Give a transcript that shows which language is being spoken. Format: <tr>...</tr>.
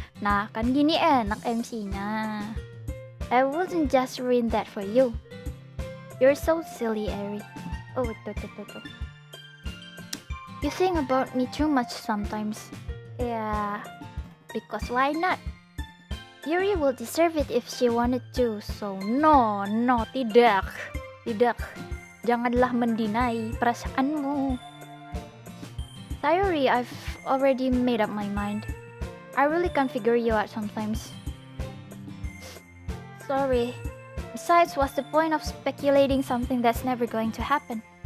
<id>Nah, kan gini enak MC-nya.</id> <en>I wouldn't just ruin that for you. You're so silly, Eri. Oh, tuh. You think about me too much sometimes. Yeah, because why not? Yuri will deserve it if she wanted to. So no, tidak.</en> <id>Janganlah mendinai perasaanmu.</id> <en>Sayori, I've already made up my mind. I really can't figure you out sometimes. Sorry. Besides, what's the point of speculating something that's never going to happen?</en>